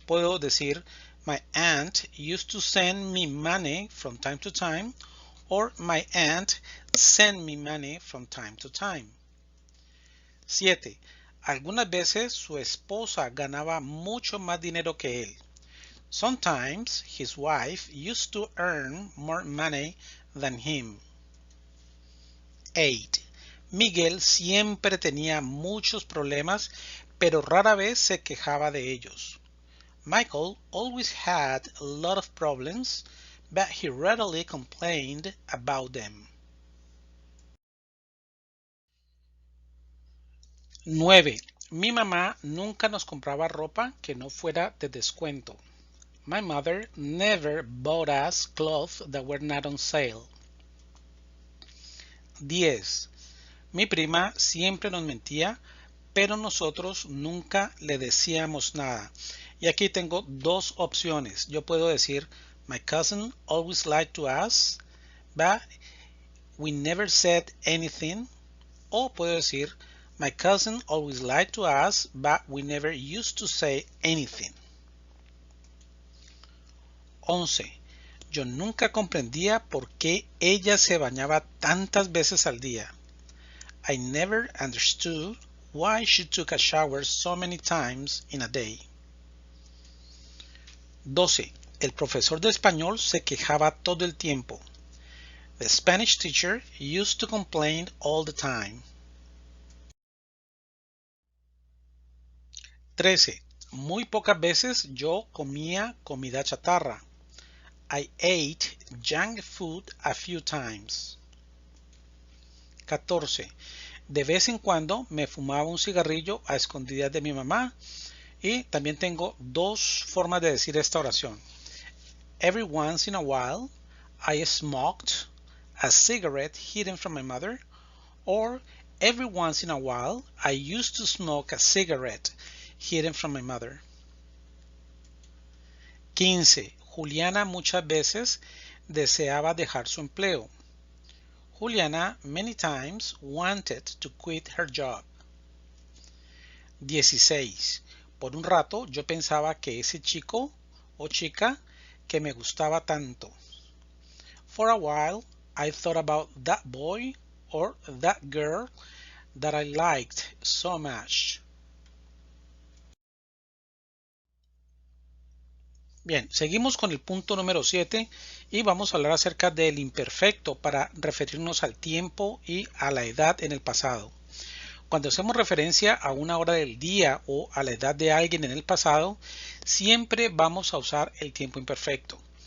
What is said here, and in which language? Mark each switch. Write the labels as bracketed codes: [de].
[es] Puedo decir, [en] my aunt used to send me money from time to time, or my aunt sent me money from time to time. 7. [es] Algunas veces su esposa ganaba mucho más dinero que él. [en] Sometimes his wife used to earn more money than him. 8. [es] Miguel siempre tenía muchos problemas, pero rara vez se quejaba de ellos. [en] Michael always had a lot of problems, but he rarely complained about them. 9. [es] Mi mamá nunca nos compraba ropa que no fuera de descuento. [en] My mother never bought us clothes that were not on sale. 10. [es] Mi prima siempre nos mentía, pero nosotros nunca le decíamos nada. Y aquí tengo dos opciones. Yo puedo decir, [en] my cousin always lied to us, but we never said anything. [es] O puedo decir, [en] my cousin always lied to us, but we never used to say anything. 11. [es] Yo nunca comprendía por qué ella se bañaba tantas veces al día. [en] I never understood why she took a shower so many times in a day. 12. [es] El profesor de español se quejaba todo el tiempo. [en] The Spanish teacher used to complain all the time. 13. [es] Muy pocas veces yo comía comida chatarra. [en] I ate junk food a few times. 14. [es] De vez en cuando me fumaba un cigarrillo a escondidas de mi mamá. Y también tengo dos formas de decir esta oración. [en] Every once in a while, I smoked a cigarette hidden from my mother. Or every once in a while, I used to smoke a cigarette hidden from my mother. 15. [es] Juliana muchas veces deseaba dejar su empleo. [en] Juliana many times wanted to quit her job. 16. [es] Por un rato yo pensaba que ese chico o chica que me gustaba tanto. [en] For a while, I thought about that boy or that girl that I liked so much. [es] Bien, seguimos con el punto número 7 y vamos a hablar acerca del imperfecto para referirnos al tiempo y a la edad en el pasado. Cuando hacemos referencia a una hora del día o a la edad de alguien en el pasado, siempre vamos a usar el tiempo imperfecto.